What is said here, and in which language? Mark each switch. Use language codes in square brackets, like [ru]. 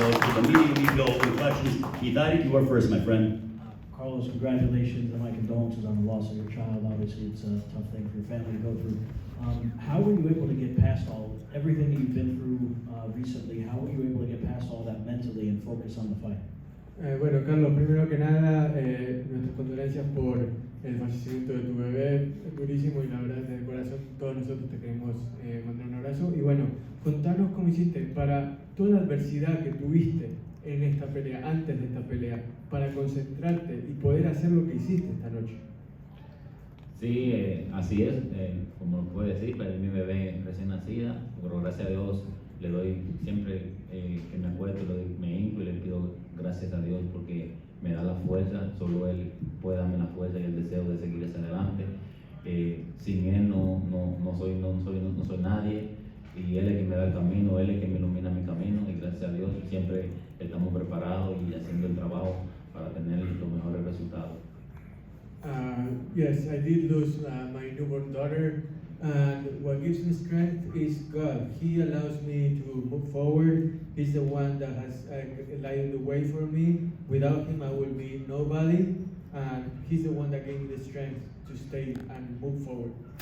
[en] So to the media we go with questions. Keith, you are first, my friend. Carlos, congratulations and my condolences on the loss of your child. Obviously, it's a tough thing for your family to go through. How were you able to get past everything you've been through recently? How were you able to get past all that mentally and focus on the fight? [es] Bueno, Carlos, primero que nada, nuestras condolencias por el fallecimiento de tu bebé, es durísimo y la verdad desde el corazón todos nosotros te queremos mandar un abrazo. Y bueno, contanos cómo hiciste para toda la adversidad que tuviste en esta pelea, antes de esta pelea, para concentrarte y poder hacer lo que hiciste esta noche. Sí, así es, como lo puede decir, perdí mi bebé recién nacida, pero gracias a Dios le doy siempre que me acuerdo, me hinco y le pido gracias a Dios porque me da la fuerza, solo Él puede darme la fuerza y el deseo de seguir hacia adelante. Sin Él no soy nadie, y Él es quien me da el camino, Él es quien me ilumina mi camino, y gracias a Dios siempre estamos preparados y haciendo el trabajo para tener los mejores resultados. [en] Yes, I did lose my newborn daughter, and what gives me strength is God. He allows me to move forward. He's the one that has lighted the way for me. Without Him, I would be nobody, and He's the one that gave me the strength to stay and move forward.